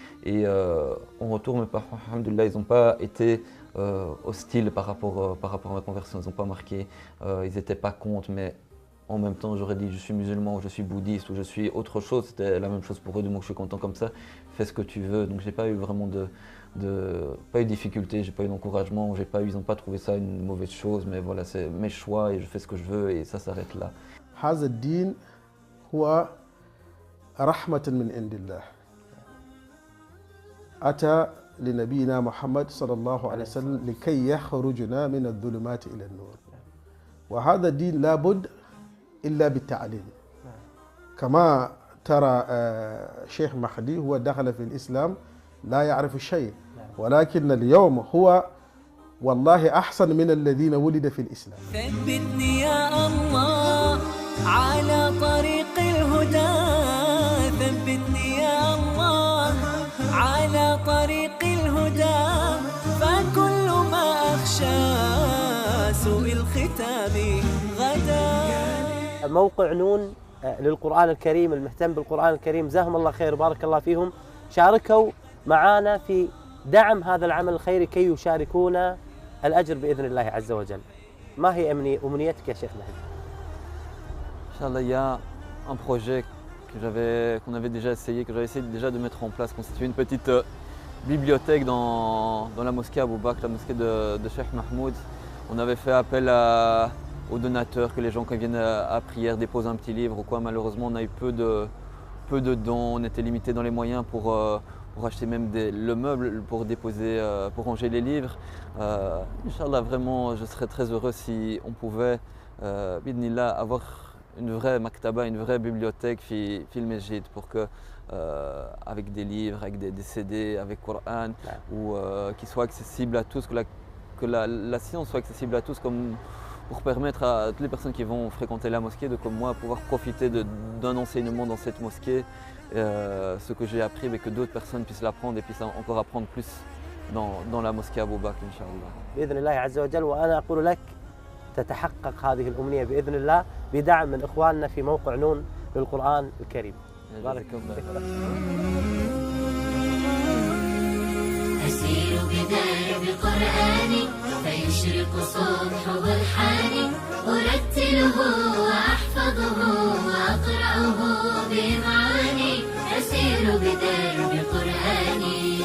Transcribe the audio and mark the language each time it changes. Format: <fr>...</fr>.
<fr>Et en retour, mes parents, alhamdulillah, ils n'ont pas été hostiles par rapport à ma conversion, ils n'ont pas marqué, ils n'étaient pas contre, mais en même temps, j'aurais dit je suis musulman, ou je suis bouddhiste, ou je suis autre chose, c'était la même chose pour eux, donc je suis content comme ça, fais ce que tu veux. Donc j'ai pas eu vraiment pas eu de difficulté, j'ai pas eu d'encouragement, ils n'ont pas trouvé ça une mauvaise chose, mais voilà, c'est mes choix et je fais ce que je veux et ça s'arrête là.</fr> <ar>هذا الدين هو رحمة من عند الله أتى لنبينا محمد صلى الله عليه وسلم لكي يخرجنا من الظلمات إلى النور. وهذا الدين لابد إلا بالتعليم. كما ترى شيخ مهدي هو دخل في الإسلام لا يعرف شيء، ولكن اليوم هو والله أحسن من الذين ولد في الإسلام. ثبتني يا الله على طريق الهدى، ثبتني يا الله على طريق الهدى، فكل ما أخشى سوء الختام غدا. موقع نون للقرآن الكريم المهتم بالقرآن الكريم جزاهم الله خير وبارك الله فيهم، شاركوا معنا في دعم هذا العمل الخيري كي يشاركونا الأجر بإذن الله عز وجل. ما هي أمنيتك يا شيخ مهدي؟</ar> <fr>Inch'Allah, il y a un projet qu'on avait déjà essayé, que j'avais essayé déjà de mettre en place, constituer une petite bibliothèque dans la mosquée Abou Bakr, la mosquée de Cheikh Mahmoud. On avait fait appel aux donateurs, que les gens quand ils viennent à prière déposent un petit livre ou quoi. Malheureusement, on a eu peu de dons, on était limité dans les moyens pour acheter même le meuble pour déposer, pour ranger les livres. Inch'Allah, vraiment, je serais très heureux si on pouvait, bidnillah, avoir une vraie maktaba, une vraie bibliothèque fil Mesjid pour que, avec des livres, avec des CD, avec Coran, ou qui soit accessible à tous, que la science soit accessible à tous, comme pour permettre à toutes les personnes qui vont fréquenter la mosquée de, comme moi, pouvoir profiter d'un enseignement dans cette mosquée, ce que j'ai appris, mais que d'autres personnes puissent l'apprendre et puissent encore apprendre plus dans la mosquée Abou Bakr, Inch'Allah.</fr> <ar>بإذن الله عز وجل. وأنا أقول لك تتحقق هذه الأمنية بإذن الله بدعم من إخواننا في موقع نون للقرآن الكريم. بارك الله فيك. أسير بدرب قرآني فيشرق صبح برحاني أرتله وأحفظه وأقرأه بمعاني أسير بدرب قرآني</ar>